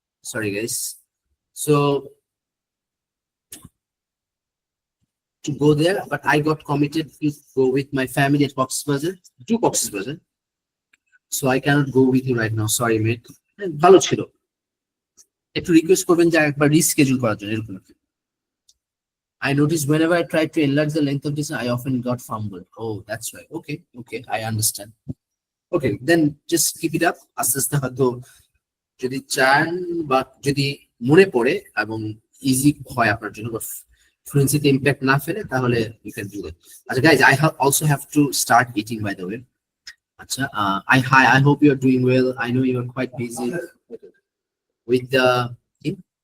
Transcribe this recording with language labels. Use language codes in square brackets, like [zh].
[en] Sorry guys, so to go there, but I got committed to go with my family at Cox's Bazar, so I cannot go with you right now. Sorry mate. [bn] ভালো ছিল, একটু request করবেন যে একবার reschedule করার জন্য এরকম। [en] I noticed whenever I tried to enlarge the length of this, I often got fumbled. Oh, that's right. Okay, I understand. Okay, then just keep it up. [bn] আস্তে আস্তে হয়তো যদি চান বা যদি মনে পড়ে এবং ইজি হয় আপনার জন্য, বা ফ্লুয়েন্সিতে ইম্প্যাক্ট না ফেলে, তাহলে [en] you can do it. আচ্ছা guys, I also have to start eating by the way. আচ্ছা, I hope you are doing well. I know you are quite busy with the thing.